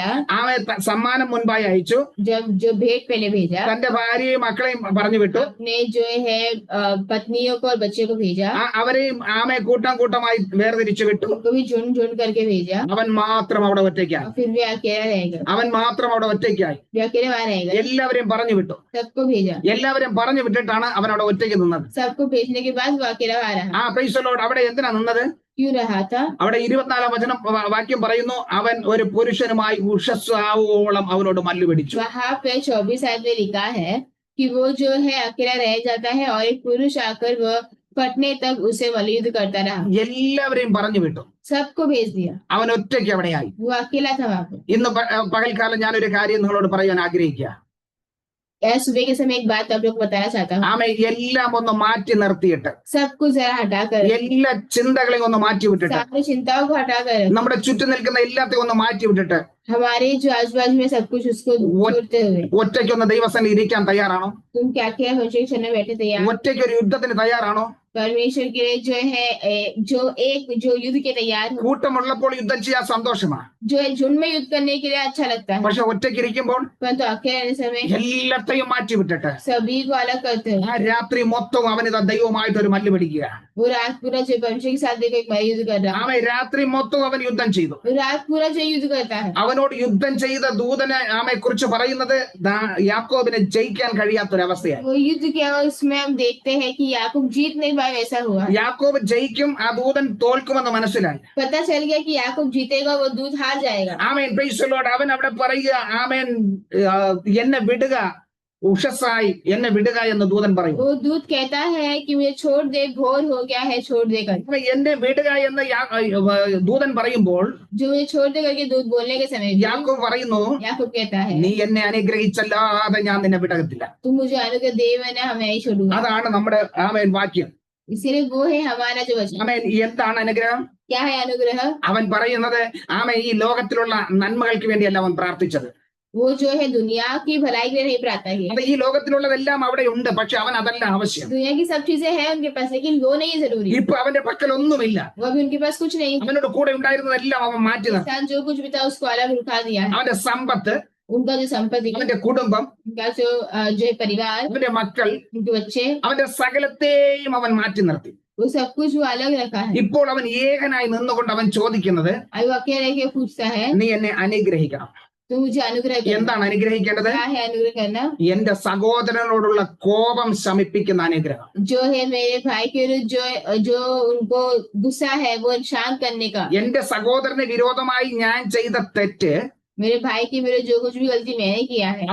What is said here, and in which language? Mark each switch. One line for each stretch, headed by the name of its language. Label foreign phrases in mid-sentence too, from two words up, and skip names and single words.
Malayalam: സമ്മാനം മുൻപായി അയച്ചു,
Hindi: जब जो भेंट पहले भेजा,
Malayalam: തന്റെ ഭാര്യയും മക്കളെയും പറഞ്ഞു വിട്ടു,
Hindi: अपने जो है पत्नियों को और बच्चे को भेजा,
Malayalam: അവരെയും കൂട്ടമായി വേർതിരിച്ചു വിട്ടു.
Hindi: उनको भी झुंड करके भेजा,
Malayalam: അവൻ മാത്രം അവിടെ ഒറ്റയ്ക്കായി.
Hindi: और फिर भी अकेला रहेगा,
Malayalam: അവൻ മാത്രം അവിടെ ഒറ്റയ്ക്കായി.
Hindi: भी अकेले वहां रहेगा।
Malayalam: എല്ലാവരെയും പറഞ്ഞു വിട്ടു.
Hindi: सबको भेजा,
Malayalam: എല്ലാവരെയും പറഞ്ഞു വിട്ടിട്ടാണ് അവൻ അവിടെ ഒറ്റയ്ക്ക് നിന്നത്.
Hindi: सबको भेजने के बाद वो अकेला वहां रहा।
Malayalam: പ്രൈസലോട് അവിടെ എന്തിനാ നിന്നത്?
Hindi: क्यों रहा था?
Malayalam: അവിടെ 24 വചനം വാക്യം പറയുന്നു, അവൻ ഒരു പുരുഷനുമായി ഉഷസ്സാവോളം അവനോട് മല്ലു പിടിച്ചു.
Hindi: वहां पे 24 आयत में लिखा है कि वो जो है अकेला रह जाता है और एक पुरुष आकर वह फटने तक उसे मल्लयुद्ध करता रहा.
Malayalam: എല്ലാവരെയും പറഞ്ഞു വിട്ടു.
Hindi: सबको भेज दिया.
Malayalam: അവൻ ഒറ്റയ്ക്ക് അവിടെയായി.
Hindi: वो अकेला था वहां पे.
Malayalam: ഇന്ന് പകൽക്കാലം ഞാനൊരു കാര്യം നിങ്ങളോട് പറയാൻ ആഗ്രഹിക്കുക.
Hindi: सुबह के समय एक बात आप लोग बताना चाहता हूँ.
Malayalam: ആമേ എല്ലാം ഒന്ന് മാറ്റി നിർത്തിയിട്ട്,
Hindi: सब कुछ जरा हटाकर,
Malayalam: എല്ലാ ചിന്തകളെയും ഒന്ന് മാറ്റി വിട്ടിട്ട്,
Hindi: सारी चिंताओं को हटाकर,
Malayalam: നമ്മുടെ ചുറ്റും നിൽക്കുന്ന എല്ലാത്തെയും ഒന്ന് മാറ്റി വിട്ടിട്ട്
Hindi: हमारे जो आजू बाजू में सब कुछ उसको छोड़ते हुए
Malayalam: ഒറ്റയ്ക്കൊന്ന് ദൈവസന്നിധി ഇരിക്കാൻ തയ്യാറാണോ?
Hindi: तुम क्या क्या परमेश्वर में बैठे तैयार?
Malayalam: ഒറ്റയ്ക്ക് ഒരു യുദ്ധത്തിന് തയ്യാറാണോ?
Hindi: परमेश्वर के लिए जो युद्ध के तैयार हो.
Malayalam: കൂട്ടമുള്ളപ്പോൾ യുദ്ധം ചെയ്യാൻ സന്തോഷമാണ്.
Hindi: जो है झुंड में युद्ध करने के लिए अच्छा लगता है,
Malayalam: പക്ഷെ ഒറ്റയ്ക്ക് ഇരിക്കുമ്പോൾ
Hindi: परंतु अकेले रहने समय
Malayalam: എല്ലാത്തെയും മാറ്റി വിട്ടിട്ട്
Hindi: सभी को अलग करते
Malayalam: ആ
Hindi: हैं.
Malayalam: രാത്രി മൊത്തം അവനിതാ ദൈവമായിട്ട് ഒരു മല്ല് പിടിക്കുക.
Hindi: वो रात पूरा जो परमेश्वर के साथ देखो एक युद्ध कर रहा है.
Malayalam: അവൻ രാത്രി മൊത്തം അവൻ യുദ്ധം ചെയ്തു.
Hindi: वो रात पूरा जो युद्ध करता है.
Malayalam: അവനോട് യുദ്ധം ചെയ്ത ദൂതനെ ആമയെ കുറിച്ച് പറയുന്നത് യാക്കോബിനെ ജയിക്കാൻ കഴിയാത്തൊരവസ്ഥയായി.
Hindi: वो युद्ध किया उसमें हम देखते हैं कि याकूब जीत नहीं पाए, वैसा हुआ.
Malayalam: യാക്കോബ് ജയിക്കും, ആ ദൂതൻ തോൽക്കുമെന്ന് മനസ്സിലായി.
Hindi: पता चल गया कि याकूब जीतेगा, वो दूध हार जाएगा.
English: ആമേൻ, praise the Lord.
Malayalam: അവൻ അവിടെ പറയുക, ആമേൻ, എന്നെ വിടുക ഉഷസ്സായി, എന്നെ വിടുക എന്ന് ദൂതൻ പറയും.
Hindi: वो दूध कहता है कि मुझे छोड़ दे, भोर हो गया है, छोड़ दे कर.
Malayalam: എന്നെ വിടുക എന്ന് ദൂതൻ പറയുമ്പോൾ
Hindi: जो मुझे छोड़ दे करके दूध बोलने के समय भी
Malayalam: യാക്കോബ് പറയുന്നു,
Hindi: याकूब कहता है
Malayalam: നീ എന്നെ അനുഗ്രഹിച്ചല്ലാതെ ഞാൻ നിന്നെ വിടകത്തില്ല.
Hindi: तुम मुझे अनुग्रह दे, मैंने हमें नहीं छोड़ूंगा.
Malayalam: അതാണ് നമ്മുടെ ആമേൻ വാക്യം.
Hindi: इसीलिए वो है हमारा जो वचन.
Malayalam: ആമേൻ. എന്താണ് അനുഗ്രഹം?
Hindi: क्या है अनुग्रह?
Malayalam: അവൻ പറയുന്നത്, ആമേൻ, ഈ ലോകത്തിലുള്ള നന്മകൾക്ക് വേണ്ടിയല്ല അവൻ പ്രാർത്ഥിച്ചത്.
Hindi: वो जो है दुनिया की भलाई के लिए नहीं प्रार्थना की.
Malayalam: അത് ഈ ലോകത്തിലുള്ളതെല്ലാം അവിടെ ഉണ്ട്, പക്ഷെ അവൻ അതല്ല ആവശ്യം.
Hindi: दुनिया की सब चीजें हैं उनके पास, लेकिन वो नहीं है जरूरी.
Malayalam: ഇപ്പൊ അവന്റെ പക്കൽ ഒന്നുമില്ല.
Hindi: वो अभी उनके पास कुछ नहीं.
Malayalam: അവനോട് കൂടെ ഉണ്ടായിരുന്നതെല്ലാം അവൻ മാറ്റി നിർത്തി.
Hindi: इंसान जो कुछ भी था उसको अलग उठा दिया है.
Malayalam: അവന്റെ സമ്പത്ത്,
Hindi: उनका जो संपत्ति,
Malayalam: അവന്റെ കുടുംബം,
Hindi: उनका जो परिवार,
Malayalam: അവന്റെ മക്കൾ,
Hindi: उनके बच्चे,
Malayalam: അവന്റെ സകലത്തെയും അവൻ മാറ്റി നിർത്തി.
Hindi: वो सब कुछ वो अलग रखा है.
Malayalam: ഇപ്പോൾ അവൻ ഏകനായി നിന്നുകൊണ്ട് അവൻ ചോദിക്കുന്നത്,
Hindi: अब वो अकेले के पूछता है
Malayalam: നീ എന്നെ അനുഗ്രഹിക്കണം.
Hindi: तो मुझे अनुग्रह करना.
Malayalam: എന്താണ് അനുഗ്രഹിക്കേണ്ടത്?
Hindi: क्या है अनुग्रह करना?
Malayalam: എന്റെ സഹോദരനോടുള്ള കോപം ശമിപ്പിക്കുന്ന അനുഗ്രഹം.
Hindi: जो है मेरे भाई के विरुद्ध जो उनको गुस्सा है वो शांत करने का.
Malayalam: എന്റെ സഹോദരന് വിരോധമായി ഞാൻ ചെയ്ത തെറ്റ്
Hindi: मेरे भाई के विरुद्ध जो कुछ भी गलती मैंने किया है